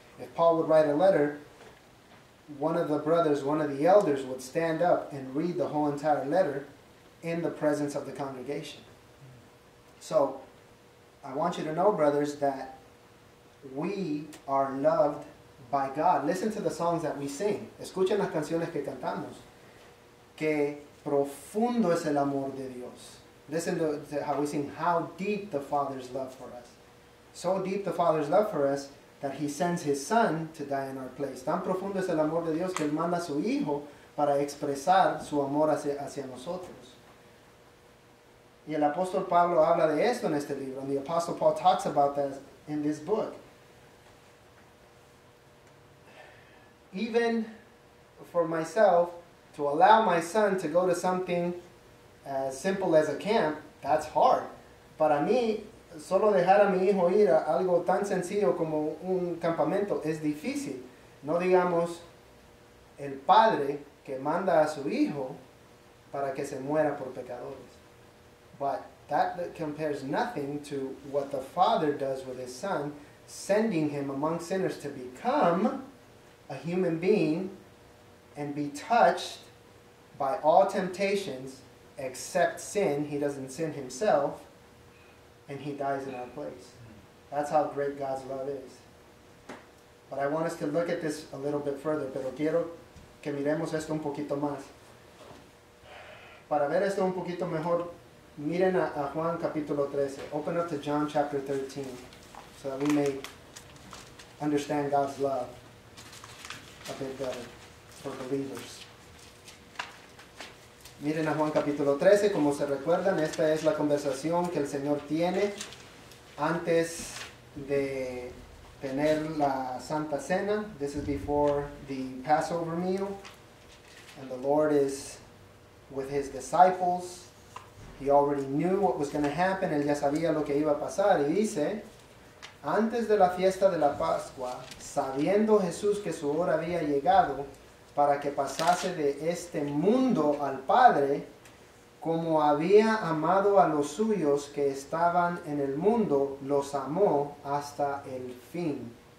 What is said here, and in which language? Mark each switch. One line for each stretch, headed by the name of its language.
English: If Paul would write a letter, one of the brothers, one of the elders would stand up and read the whole entire letter in the presence of the congregation. So, I want you to know, brothers, that we are loved by God. Listen to the songs that we sing.
Spanish: Escuchen las canciones que cantamos. Que profundo es el amor de Dios.
English: Listen to how we sing, how deep the Father's love for us. So deep the Father's love for us that He sends His Son to die in our place.
Spanish: Tan profundo es el amor de Dios que Él manda a su Hijo para expresar su amor hacia nosotros. Y el apóstol Pablo habla de esto en este libro,
English: and the apostle Paul talks about that in this book. Even for myself, to allow my son to go to something as simple as a camp, that's hard.
Spanish: Para mí, solo dejar a mi hijo ir a algo tan sencillo como un campamento es difícil. No digamos el Padre que manda a su Hijo para que se muera por pecadores.
English: But that compares nothing to what the Father does with His Son, sending Him among sinners to become a human being and be touched by all temptations except sin. He doesn't sin Himself, and He dies in our place. That's how great God's love is. But I want us to look at this a little bit further,
Spanish: pero quiero que miremos esto un poquito más. Para ver esto un poquito mejor, miren a Juan capítulo 13.
English: Open up to John chapter 13 so that we may understand God's love a bit better for believers.
Spanish: Miren a Juan capítulo 13, como se recuerdan, esta es la conversación que el Señor tiene antes de tener la Santa Cena.
English: This is before the Passover meal, and the Lord is with His disciples. He already knew what was going to happen.
Spanish: Él ya sabía lo que iba a pasar. Y dice, antes de la fiesta de la Pascua, sabiendo Jesús que su hora había llegado para que pasase de este mundo al Padre, como había amado a los suyos que estaban en el mundo, los amó hasta el fin.